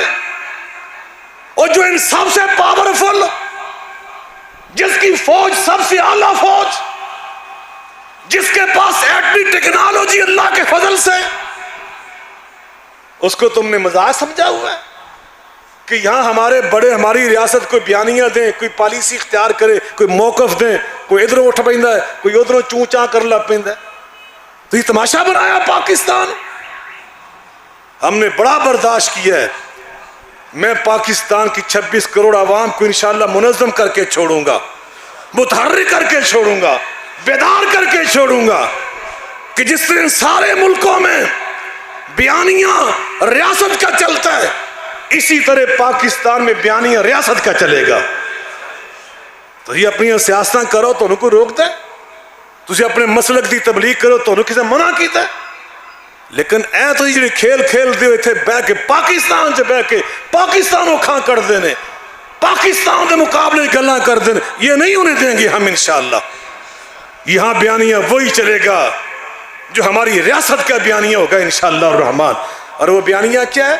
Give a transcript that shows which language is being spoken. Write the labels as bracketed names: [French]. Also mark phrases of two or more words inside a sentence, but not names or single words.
[Urdu] اور جو ان سب سے پاورفل، جس کی فوج سب سے اعلیٰ فوج، جس کے پاس ایٹمی ٹیکنالوجی اللہ کے فضل سے، اس کو تم نے مزاج سمجھا ہوا ہے کہ یہاں ہمارے بڑے ہماری ریاست کوئی بیانیاں دیں، کوئی پالیسی اختیار کرے، کوئی موقف دیں، کوئی [Punjabi] ادھروں اٹھ پیندا ہے، [Urdu] کوئی [Punjabi] ادھروں چوں چاں کر لگ پیندا [Urdu] ہے۔ تو یہ تماشا بنایا پاکستان۔ ہم نے بڑا برداشت کیا ہے۔ میں پاکستان کی 26 کروڑ عوام کو انشاءاللہ منظم کر کے چھوڑوں گا، متحرک کر کے چھوڑوں گا، بیدار کر کے چھوڑوں گا کہ جس طرح ان سارے ملکوں میں بیانیاں ریاست کا چلتا ہے، اسی طرح پاکستان میں بیانیاں ریاست کا چلے گا۔ [Punjabi] تو یہ اپنی سیاستاں کرو تو ان کو روک دے، تسی اپنے مسلک دی تبلیغ کرو تو ان کسے منع کیتا ہے، لیکن اے تو یہ کھیل کھیل دیو اتھے بہ کے پاکستان سے بہ کے پاکستان کھاں کر دینے، پاکستان دے مقابلے گلاں کر دینے، یہ نہیں انہیں دیں گے ہم انشاءاللہ۔ [Urdu] یہاں بیانیاں وہی چلے گا جو ہماری ریاست کا بیانیہ ہوگا [Arabic] انشاءاللہ الرحمن۔ [Urdu] اور وہ بیانیہ کیا ہے؟